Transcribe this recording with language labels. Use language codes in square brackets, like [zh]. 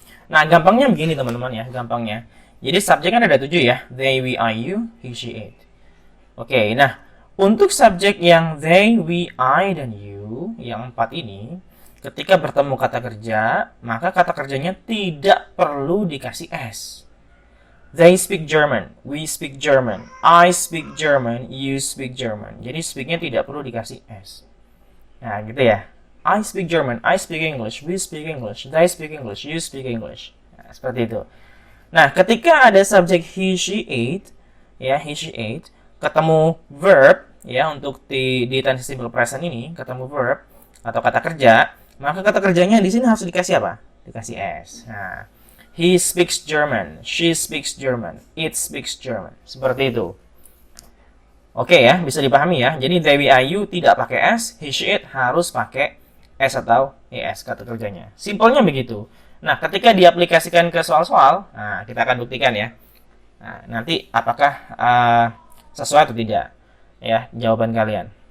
[id] Nah, gampangnya begini teman-teman ya, gampangnya. Jadi subjek kan ada 7 ya, [en] they, we, I, you, he, she, it. [id] Oke, nah untuk subjek yang they, we, I, dan you, yang 4 ini, ketika bertemu kata kerja, maka kata kerjanya tidak perlu dikasih s. [en] They speak German, we speak German, I speak German, you speak German. [id] Jadi speaknya tidak perlu dikasih s. Nah, gitu ya. [en] I speak German, I speak English, we speak English, they speak English, you speak English. [id] Nah, seperti itu. Nah, ketika ada subjek [en] he, she, it, [id] ya, he, she, it, ketemu verb, ya, untuk di tense simple present ini, ketemu verb atau kata kerja, maka kata kerjanya di sini harus dikasih apa? Dikasih s. [en] Nah, he speaks German, she speaks German, it speaks German. [id] Seperti itu. Oke ya, bisa dipahami ya. Jadi [en] they, we, I, you [id] tidak pakai s, [en] he, she, it [id] harus pakai s atau es kata kerjanya. Simpelnya begitu. Nah, ketika diaplikasikan ke soal-soal, nah, kita akan buktikan ya. Nah, nanti apakah sesuai atau tidak ya jawaban kalian.